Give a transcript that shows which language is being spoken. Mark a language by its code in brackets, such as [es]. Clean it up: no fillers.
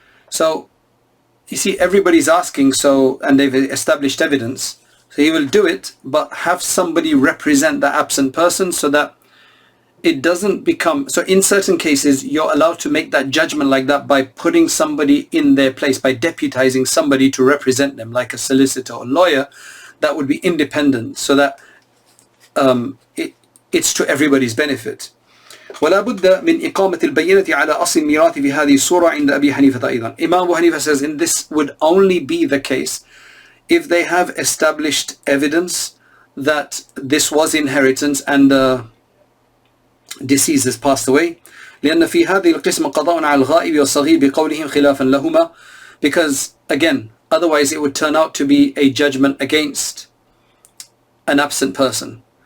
[en] So you see, everybody's asking, so, and they've established evidence, so he will do it, but have somebody represent the absent person so that it doesn't become, so in certain cases you're allowed to make that judgment like that by putting somebody in their place, by deputizing somebody to represent them, like a solicitor or lawyer that would be independent, so that it's to everybody's benefit. [ar] ولا بد من إقامة البينة على أصل الميراث في هذه الصورة عند أبي حنيفة أيضا. [en] Imam Abu Hanifa says, and this would only be the case if they have established evidence that this was inheritance and the deceased has passed away. [ar] لأن في هذه القسمة قضاء على الغائب والصغير بقولهم خلافا لهما, [en] because again, otherwise it would turn out to be a judgment against an absent person.